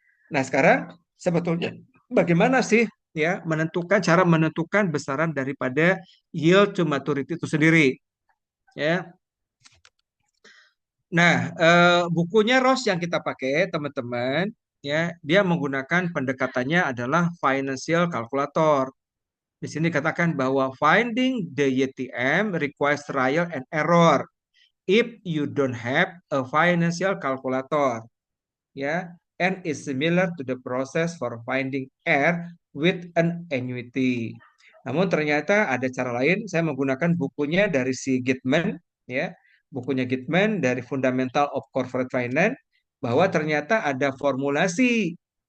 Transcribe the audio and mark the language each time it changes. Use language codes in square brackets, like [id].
[id] Nah, sekarang sebetulnya bagaimana sih ya cara menentukan besaran daripada yield to maturity itu sendiri, ya. Nah, bukunya Ross yang kita pakai, teman-teman, ya, dia menggunakan pendekatannya adalah financial calculator. Di sini katakan bahwa [en] finding the YTM requires trial and error if you don't have a financial calculator, ya, and is similar to the process for finding R with an annuity. [id] Namun ternyata ada cara lain. Saya menggunakan bukunya dari si Gitman, ya, bukunya Gitman dari Fundamental of Corporate Finance, bahwa ternyata ada formulasi